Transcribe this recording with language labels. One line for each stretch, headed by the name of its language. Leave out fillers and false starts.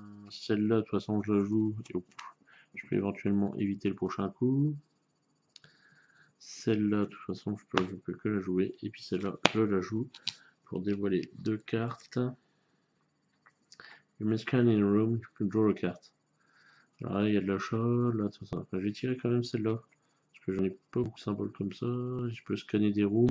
French: Celle-là, de toute façon, je la joue. Je peux éventuellement éviter le prochain coup. Celle-là, de toute façon, je peux que la jouer. Et puis celle-là, je la joue pour dévoiler 2 cartes.
English: You may scan in a room, you can draw a card.
French: Alors là, il y a de l'achat, là, tout ça. Enfin, je vais tirer quand même celle-là. Parce que j'en ai pas beaucoup de symboles comme ça. Je peux scanner des rooms.